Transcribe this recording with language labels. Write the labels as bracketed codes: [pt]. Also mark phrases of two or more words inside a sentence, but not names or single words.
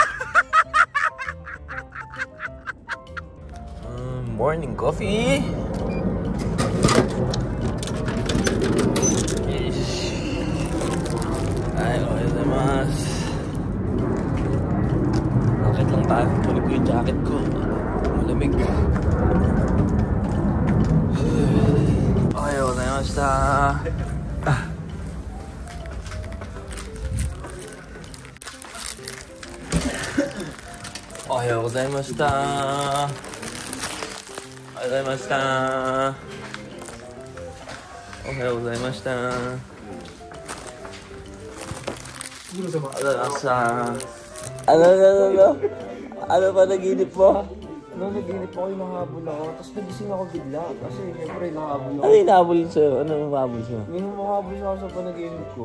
[en] Morning coffee! [tl] Bakit lang tayo? Tuloy ko yung jacket ko. Malamig. [ja] おはようございました. おはようございました. おはようございました. [tl] Ano pa naginip mo? Nung naginip ako, nahabol ako. Tapos nagising ako bigla. Kasi siyempre nahabol ako. Ano yung nahabol sa'yo? Ano yung mahabol sa'yo? Yung mahabol ako sa panaginip ko.